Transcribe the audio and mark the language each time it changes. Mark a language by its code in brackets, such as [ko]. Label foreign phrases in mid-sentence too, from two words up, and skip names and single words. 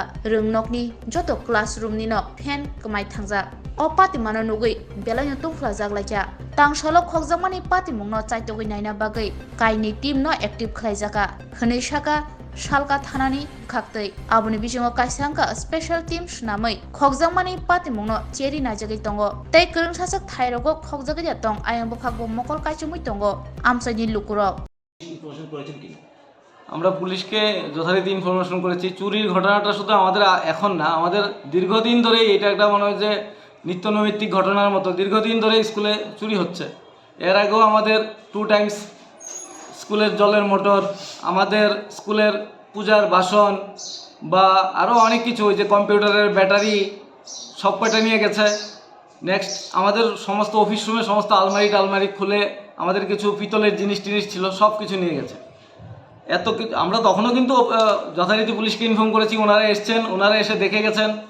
[trp] rengnokni joto classroom ni no fan kmai thangjak o patimano nugui belai tungflajak laika tang salo khokjakmani patimungno chaitogui naina bagui kaini team no active khlaijaka hwnei saka salka thanani khaktei aboni bisingo kaisangka special team snamai khokjakmani patimungno cheri najagui tongo tei kwrungsajak thairogo khokjagui tong ayang bokakbo mokol kaisumui tongo amsaini lukurok [bn] আমরা পুলিশকে যথারীতি ইনফরমেশন করেছি চুরির ঘটনাটা শুধু আমাদের এখন না আমাদের দীর্ঘদিন ধরেই এটা একটা মনে হয় যে নিত্যনৈমিত্তিক ঘটনার মতো দীর্ঘদিন ধরে স্কুলে চুরি হচ্ছে এর আগেও আমাদের 2 টাইমস স্কুলের জলের মোটর আমাদের স্কুলের পূজার বাসন বা আরও অনেক কিছু ওই যে কম্পিউটারের ব্যাটারি সব কয়টা নিয়ে গেছে নেক্সট আমাদের সমস্ত অফিস রুমে সমস্ত আলমারি খুলে আমাদের কিছু পিতলের জিনিস ছিল সব কিছু নিয়ে গেছে এত কিছু আমরা তখনও কিন্তু যথারীতি পুলিশকে ইনফর্ম করেছি ওনারা এসছেন ওনারা এসে দেখে গেছেন